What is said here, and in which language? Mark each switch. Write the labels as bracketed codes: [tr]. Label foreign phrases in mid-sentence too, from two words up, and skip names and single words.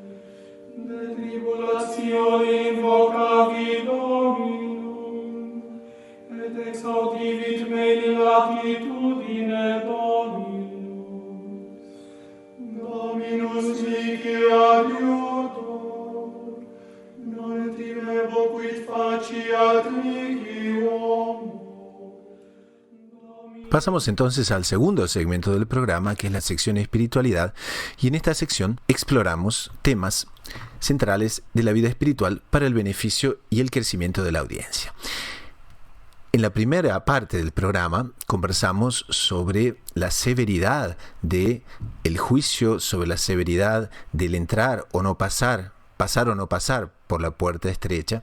[la] De tribulatione invocavi Dominum, et exaudivit me in latitudine Dominus. Dominus mihi adiutor, non timebo quid faciat mihi homo. [es] Pasamos entonces al segundo segmento del programa, que es la sección espiritualidad, y en esta sección exploramos temas centrales de la vida espiritual para el beneficio y el crecimiento de la audiencia. En la primera parte del programa conversamos sobre la severidad del juicio, sobre la severidad del entrar o no pasar o no pasar por la puerta estrecha.